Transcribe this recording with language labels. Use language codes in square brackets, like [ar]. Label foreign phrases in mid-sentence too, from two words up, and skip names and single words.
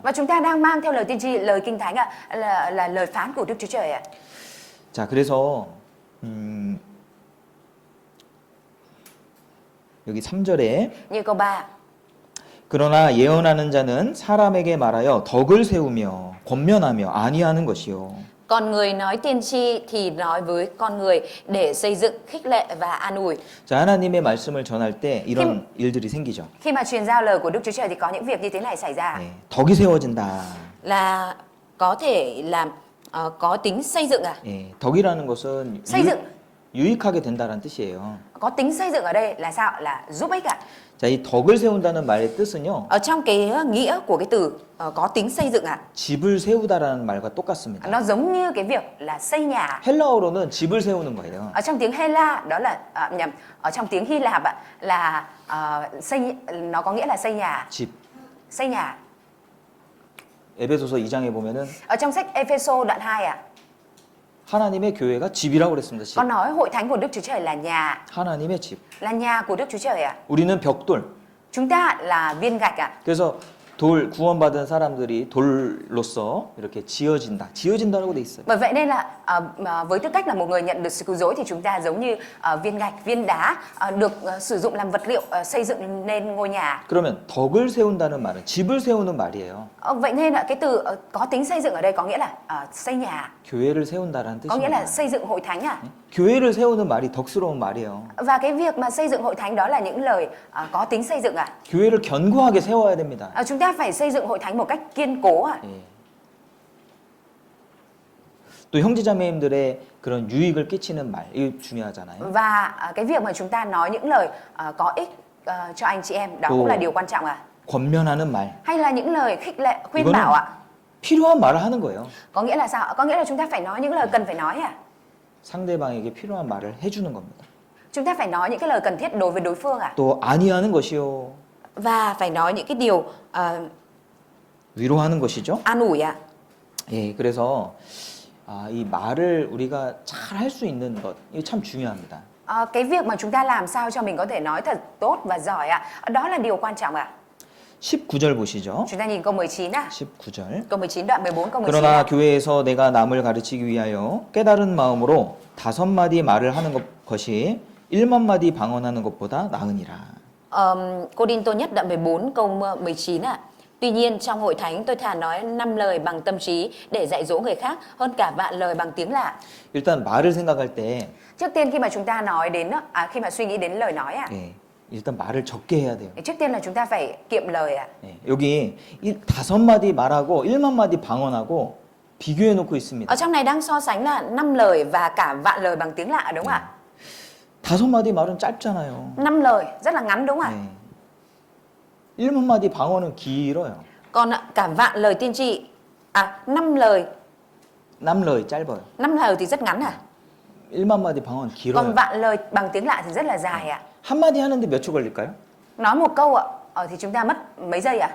[vi] Và chúng ta đang mang theo lời tiên tri, lời kinh thánh ạ, là lời phán của Đức Chúa Trời ạ. [ko] 자, 그래서 여기 3절에 [vi] Như câu 3. [ko] 그러나 예언하는 자는 사람에게 말하여 덕을 세우며 권면하며 안위하는 것이요. [vi] Còn người nói tiên tri thì nói với con người để xây dựng, khích lệ và an ủi. [ko] 자, 하나님의 말씀을 전할 때 이런 일들이 생기죠. [vi] Khi mà truyền giao lời của Đức Chúa Trời thì có những việc như thế này xảy ra. [ko] 네, 덕이 세워진다. [vi] Là có thể làm có tính xây dựng à? [ko] 예, 덕이라는 것은 [vi] xây dựng [ko] 유익하게 된다는 뜻이에요. [vi] Có tính xây dựng ở đây là sao? Là giúp ích ạ. [ko] 자, 이 덕을 세운다는 말의 뜻은요. [vi] Ở trong cái nghĩa của cái từ có tính xây dựng ạ, [ko] 집을 세우다라는 말과 똑같습니다. [vi] nó giống như cái việc là xây nhà. [ko] 헬라어로는 집을 세우는 거예요. [vi] Ở trong tiếng Hela đó là nhầm, ở trong tiếng Hy Lạp ạ là xây, nó có nghĩa là xây nhà, [ko] 집. [vi] xây nhà. [ko] 에베소서 2장에 보면은 [vi] Ở trong sách Ephesos đoạn 2 ạ, [ko] 하나님의 교회가 집이라고 그랬습니다. 집. [vi] có nói hội thánh của Đức Chúa Trời là nhà, [ko] 하나님의 집. [vi] là nhà của Đức Chúa Trời ạ. [ko] 우리는 벽돌. [vi] Chúng ta là viên gạch ạ. [ko] 그래서 돌 구원받은 사람들이 돌로서 이렇게 지어진다. 지어진다라고 돼 있어요. [vi] Bởi vậy nên là với tư cách là một người nhận được sự cứu rỗi thì chúng ta giống như viên gạch, viên đá được sử dụng làm vật liệu xây dựng nên ngôi nhà. [ko] 그러면 덕을 세운다는 말은 집을 세우는 말이에요. [vi] Vậy nên là cái từ có tính xây dựng ở đây có nghĩa là xây nhà, [ko] 교회를 세운다라는 [vi] có nghĩa là [ko] 뜻입니다. [vi] xây dựng hội thánh à. [ko] 교회를 세우는 말이 덕스러운 말이에요. [vi] Và cái việc mà xây dựng hội thánh đó là những lời có tính xây dựng à. [ko] 교회를 견고하게 세워야 됩니다. [vi] Chúng ta phải xây dựng hội thánh một cách kiên cố à. [ko] 예. 또 형제자매님들의 그런 유익을 끼치는 말, 이거 중요하잖아요. [vi] Và cái việc mà chúng ta nói những lời có ích cho anh chị em đó cũng là điều quan trọng à. [ko] 권면하는 말, [vi] Hay là những lời khích lệ, khuyên [ko] 이거는 [vi] bảo ạ. [ko] 필요한 말을 하는 거예요. [vi] Có nghĩa là sao? Có nghĩa là chúng ta phải nói những lời cần phải nói à. [ko] 상대방에게 필요한 말을 해주는 겁니다. [vi] Chúng ta phải nói những cái lời cần thiết đối với đối phương à. [ko] 또 안위하는 것이요, [vi] Và phải nói những cái điều [ko] 위로하는 것이죠. [vi] an ủi à. [ko] 예, 그래서 이 말을 우리가 잘 할 수 있는 것, 이거 참 중요합니다. [vi] Cái việc mà chúng ta làm sao cho mình có thể nói thật tốt và giỏi ạ, đó là điều quan trọng ạ. [ko] 19절 보시죠. [vi] Chúng ta nhìn câu 19 à. [ko] 19절. [vi] Câu 19 đoạn 14 câu 19 [ko] 그러나 [vi] ạ. [ko] 교회에서 내가 남을 가르치기 위하여 깨달은 마음으로 5마디 말을 하는 것이 1만 마디 방언하는 것보다 나으니라. [vi] Cô Đinh Tô Nhất đoạn 14 câu 19 ạ. Tuy nhiên trong hội thánh tôi thà nói 5 lời bằng tâm trí để dạy dỗ người khác hơn cả vạn lời bằng tiếng lạ. [ko] 일단 말을 생각할 때 [vi] Trước tiên khi mà chúng ta nói đến khi mà suy nghĩ đến lời nói ạ, [ko] 예, 일단 말을 적게 해야 돼요. [vi] trước tiên là chúng ta phải kiệm lời ạ. [ko] 예, 여기 5마디 말하고 1만 마디 방언하고 비교해 놓고 있습니다. [vi] Ở trong này đang so sánh là 5 lời và cả vạn lời bằng tiếng lạ đúng không ạ? [ko] 5마디 말은 짧잖아요. [vi] 5 lời rất là ngắn đúng không ạ? [ko] 예. 1만 마디 방언은 길어요. [vi] Còn cả vạn lời tiên tri 5 lời [ko] 5 lời 짧아요. [vi] 5 lời thì rất ngắn à? [ko] 1만 마디 방언 길어요. [vi] Còn vạn lời bằng tiếng lạ thì rất là dài ạ. [ko] 한마디 하는데 몇 초 걸릴까요? [vi] Nói một câu ạ, thì chúng ta mất mấy giây ạ?